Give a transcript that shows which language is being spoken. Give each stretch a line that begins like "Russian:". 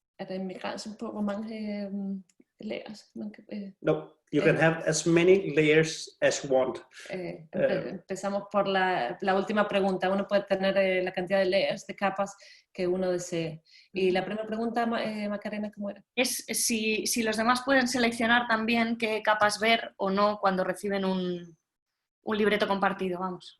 Danish: En begrænsning på, hvor mange layers man kan...
English: No, you can have as many layers as you want.
Spanish: Empezamos por la última pregunta. Uno puede tener la cantidad de layers, de capas que uno desee. Y la primera pregunta, Macarena, ¿cómo era? Es si los demás pueden seleccionar también qué capas ver o no cuando reciben un libreto compartido, vamos.